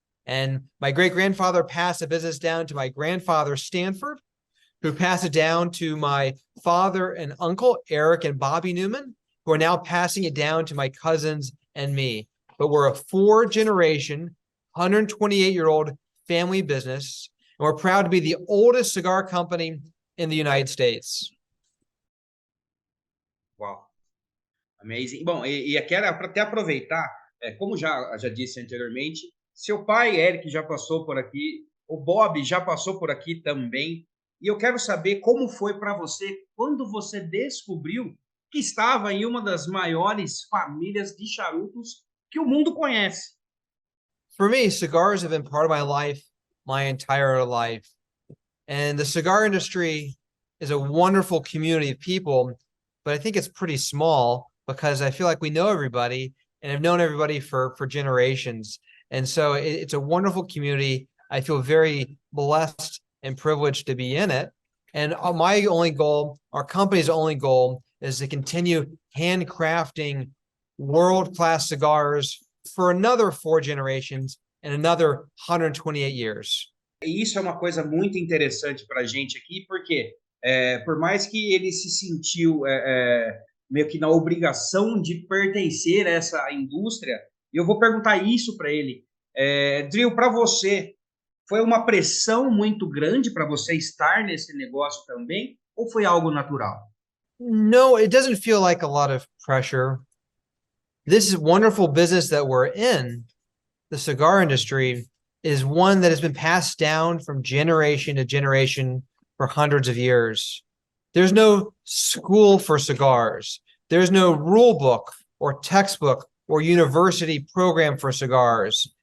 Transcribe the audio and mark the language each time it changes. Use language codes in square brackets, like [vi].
[en] And my great-grandfather passed the business down to my grandfather, Stanford, who passed it down to my father and uncle, Eric and Bobby Newman, who are now passing it down to my cousins and me. But we're a 4-generation, 128-year-old family business, and we're proud to be the oldest cigar company in the United States. Wow. Amazing. [pt] Bom, e quero até aproveitar, como já disse anteriormente, seu pai, Eric, já passou por aqui, o Bob já passou por aqui também, e eu quero saber como foi para você quando você descobriu que estava em uma das maiores famílias de charutos que o mundo conhece. [en] For me, cigars have been part of my life my entire life. And the cigar industry is a wonderful community of people, but I think it's pretty small because I feel like we know everybody and have known everybody for generations. And so it's a wonderful community. I feel very blessed and privileged to be in it. And my only goal, our company's only goal, is to continue handcrafting world-class cigars for another 4 generations and another 128 years. [pt] E isso é uma coisa muito interessante para a gente aqui, porque por mais que ele se sentiu meio que na obrigação de pertencer a essa indústria, e eu vou perguntar isso para ele. Drill, para você, foi uma pressão muito grande para você estar nesse negócio também, ou foi algo natural? [en] No, it doesn't feel like a lot of pressure. This wonderful business that we're in, the cigar industry, is one that has been passed down from generation to generation for hundreds of years. There's no school for cigars. There's no rule book or textbook or university program for cigars.